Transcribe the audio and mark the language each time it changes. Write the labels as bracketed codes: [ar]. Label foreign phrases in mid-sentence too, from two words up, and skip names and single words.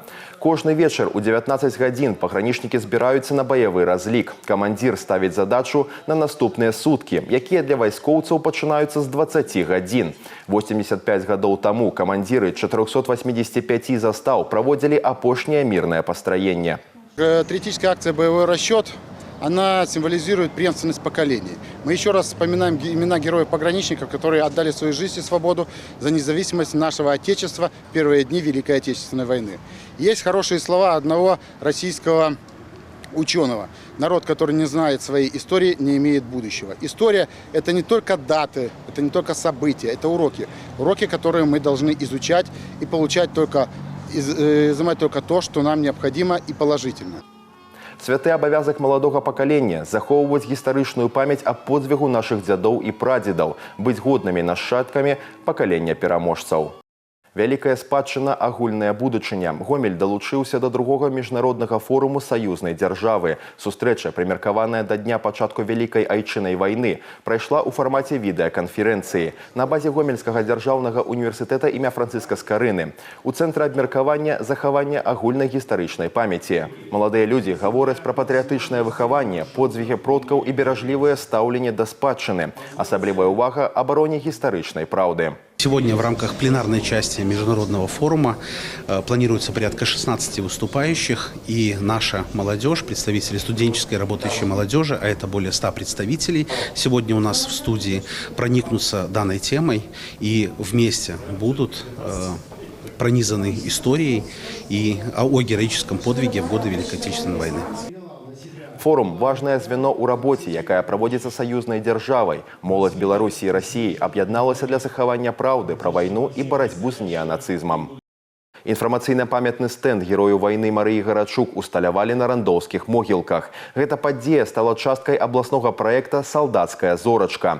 [be] Кожны вечар у 19 гадзін пагранічнікі збіраюцца на баявы разлік. Камандзір ставіць задачу на наступныя суткі, якія для вайскоўцаў пачынаюцца з 20 гадзін. 85 гадоў таму камандзіры 485 застаў праводзілі апошняе мірнае пастраенне. [ru] Третическая акция «Боевой расчет», она символизирует преемственность поколений. Мы еще раз вспоминаем имена героев-пограничников, которые отдали свою жизнь и свободу за независимость нашего Отечества в первые дни Великой Отечественной войны. Есть хорошие слова одного российского ученого. Народ, который не знает своей истории, не имеет будущего. История – это не только даты, это не только события, это уроки. Уроки, которые мы должны изучать и получать только изымать только то, что нам необходимо и положительно. [be] Святы абавязак маладога пакалення захоўваць гістарычную памяць аб подзвігу нашых дзядоў і прадзедаў, быць годнымі нашчадкамі пакалення пераможцаў. Вялікая спадчына, агульная будучыня. Гомель далучыўся да другога міжнароднага форуму саюзнай дзяржавы. Сустрэча, прымеркаваная да дня пачатку Вялікай айчыннай вайны, прайшла ў фармаце відэаканферэнцыі на базе Гомельскага дзяржаўнага універсітэта імя Францыска Скарыны. У цэнтры абмеркавання захавання агульнай гістарычнай памяці. Маладыя людзі гавораць пра патрыятычнае выхаванне, подзвігі продкаў і беражлівае стаўленне да спадчыны. Асаблівая ўвага абароне гістарычнай праўды. [ru] Сегодня в рамках пленарной части международного форума планируется порядка 16 выступающих, и наша молодежь, представители студенческой работающей молодежи, а это более 100 представителей, сегодня у нас в студии проникнутся данной темой и вместе будут пронизаны историей и о героическом подвиге в годы Великой Отечественной войны. [be] Форум – [ru] важное звено [be] ў рабоце, якая праводзіцца саюзнай дзяржавай. Моладзь Беларусі і Расіі аб'ядналася для захавання праўды пра вайну і барацьбу з неанацызмам. Інфармацыйна-памятны стэнд герою вайны Марыі Гарачук усталявалі на рандоўскіх могілках. Гэта падзея стала часткай абласнога праекта «Салдацкая зорачка».